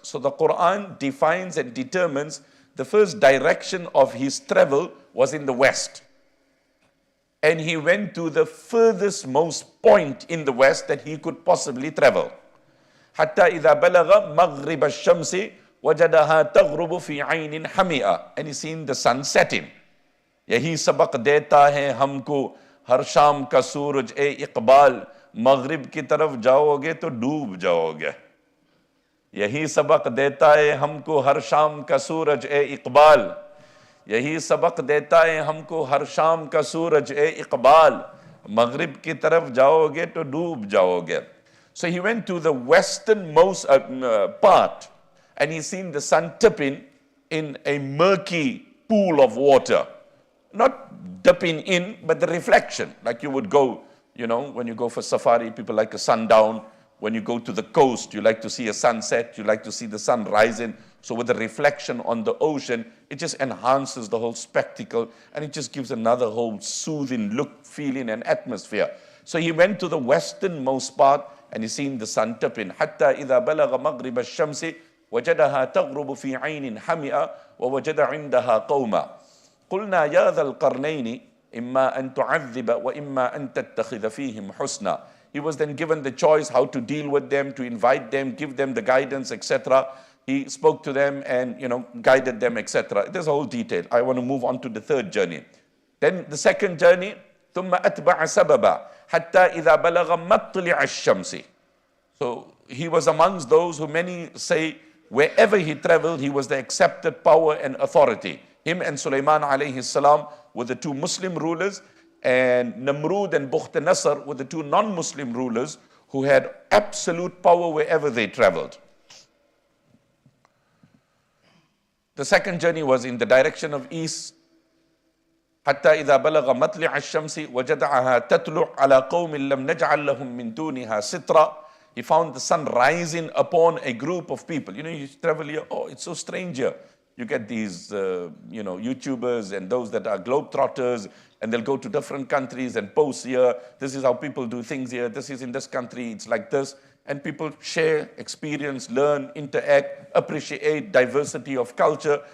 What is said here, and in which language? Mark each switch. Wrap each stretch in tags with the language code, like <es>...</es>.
<en>So the Quran defines and determines the first direction of his travel was in the west. And he went to the furthest most point in the west that he could possibly travel.</en> <ar>حَتَّى إِذَا بَلَغَ مَغْرِبَ الشَّمْسِ وَجَدَهَا تَغْرُبُ فِي عَيْنٍ حَمِئَةٍ.</ar> <en>And he's seen the sun setting.</en> <hi>यही सबक देता है हमको हर शाम का सूरज ए इकबाल, मगरिब की तरफ जाओगे तो डूब जाओगे. यही सबक देता है हमको हर शाम का सूरज ए इकबाल, यही सबक देता है हमको हर शाम का सूरज ए इकबाल, मगरिब की तरफ जाओगे तो डूब जाओगे.</hi> <en>So he went to the westernmost part and he seen the sun tipping in a murky pool of water. Not dipping in, but the reflection. Like you would go, when you go for safari, people like a sundown. When you go to the coast, you like to see a sunset, you like to see the sun rising. So with the reflection on the ocean, it just enhances the whole spectacle and it just gives another whole soothing look, feeling and atmosphere. So he went to the westernmost part and he seen the sun tipping.</en> <ar>حَتَّى إِذَا بَلَغَ مَغْرِبَ الشَّمْسِ وَجَدَهَا تَغْرُبُ فِي عَيْنٍ حَمِئَةٍ وَوَجَدَ عِنْدَهَا قَوْمًا قلنا يا ذا القرنين إما أن تعذب وإما أن تتخذ فيهم حسنا.</ar> <en>He was then given the choice how to deal with them, to invite them, give them the guidance, etc. he spoke to them and, guided them, etc. There's a whole detail. I want to move on to the third journey. Then the second journey,</en> <ar>ثم أتبع سببا حتى إذا بلغ مطلع الشمس.</ar> <en>So he was amongst those who many say wherever he traveled, he was the accepted power and authority. Him and Sulaiman alayhi salam were the two Muslim rulers, and Namrud and Bukht Nasr were the two non-Muslim rulers who had absolute power wherever they traveled. The second journey was in the direction of east.</en> <ar>حتى إذا بلغ مطلع الشمس وجدعها تطلع على قوم لم نجعل لهم من دونها سترا.</ar> <en>He found the sun rising upon a group of people. You travel here, oh, it's so strange here. You get these, YouTubers and those that are globetrotters, and they'll go to different countries and post here. This is how people do things here. This is in this country. It's like this. And people share, experience, learn, interact, appreciate diversity of culture.</en>